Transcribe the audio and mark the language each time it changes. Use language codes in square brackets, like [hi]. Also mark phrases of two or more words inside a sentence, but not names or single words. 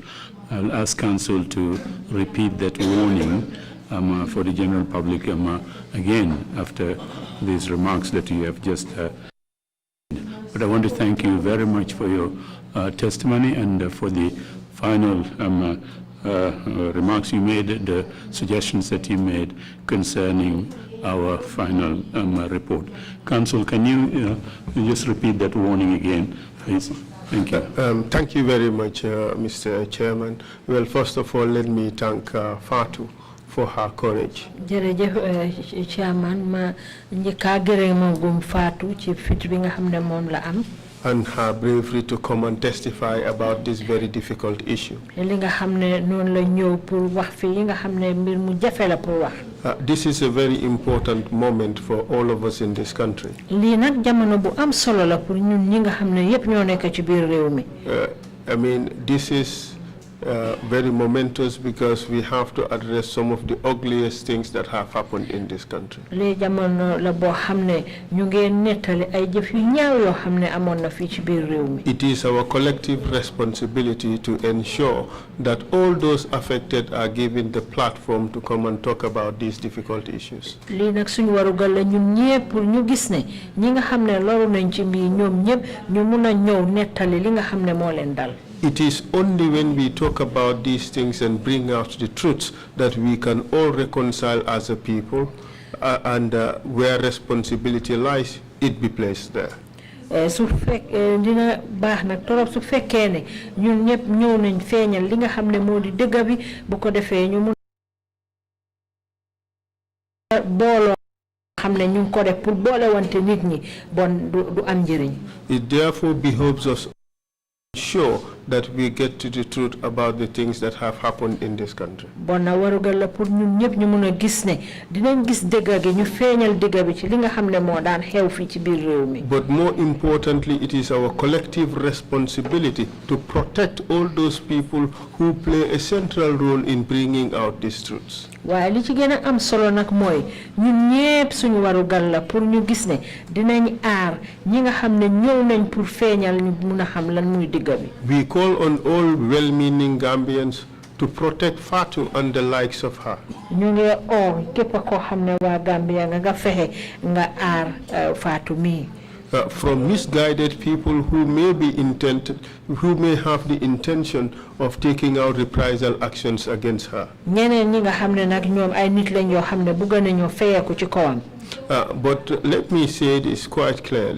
[en] I'll ask counsel to repeat that warning for the general public again after these remarks that you have just But I want to thank you very much for your testimony and for the final remarks you made, the suggestions that you made concerning our final report. Counsel, can you just repeat that warning again, please? Thank you. Thank you very much, Mr. Chairman. Well, first of all, let me thank FATOU for her courage. Chairman, [wo] ma njëkka gërëm gum Fatou ci fit bi nga xamne mom la am. [en] And her bravery to come and testify about this very difficult issue. [wo] Li nga xamne non la ñëw pour wax fi nga xamne mbir mu jafe la pour wax. [en] This is a very important moment for all of us in this country. [wo] Li nak jamono bu am solo la pour ñun ñi nga xamne yépp ñoo nekk ci biir réew mi. [en] I mean, this is very momentous because we have to address some of the ugliest things that have happened in this country. [wo] Li jamono la bo xamne ñu ngi netali ay jëf yu ñaaw yo xamne amon na fi ci biir réew mi. [en] It is our collective responsibility to ensure that all those affected are given the platform to come and talk about these difficult issues. [wo] Li nak suñu warugal la ñun ñepp pour ñu gis ne ñi nga xamne loru nañ ci mbi ñoom ñepp ñu mëna ñëw netali li nga xamne mo leen dal. [en] It is only when we talk about these things and bring out the truths that we can all reconcile as a people and where responsibility lies, it be placed there. [wo] Su fek dina baax nak torop su fekkee ne ñun ñëpp ñëw nañ feeñal li nga xam ne moo di dëgg bi bu ko defee ñu mun booloo xam ne ñu ko def pour boole wante nit ñi bon du am njëriñ. [en] It therefore behoves us sure that we get to the truth about the things that have happened in this country. [wo] Bona warugal la pour ñun ñëpp ñu mëna gis ne dinañ gis dëgg gi ñu feeñal dëgg bi ci li nga xam ne moo daan xew fi ci biir réew mi. [en] But more importantly, it is our collective responsibility to protect all those people who play a central role in bringing out these truths. [wo] Waaye li ci gën a am solo nag mooy ñun ñëpp suñu warugal la pour ñu gis ne dinañ aar ñi nga xam ne ñëw nañ pour feeñal ñu mëna xam lan muy dëgg bi. [en] We call on all well-meaning Gambians to protect FATOU and the likes of her. [wo] Ñu ngi oo képp koo xam ne waa Gambia nga fexe nga aar FATOU mi. [en] From misguided people who may have the intention of taking out reprisal actions against her. [wo] Ñeneen ñi nga xam ne nag ñoom ay nit lañ yoo xam ne bëgg nañoo feyeeku ci kawam. [en] But let me say this quite clearly.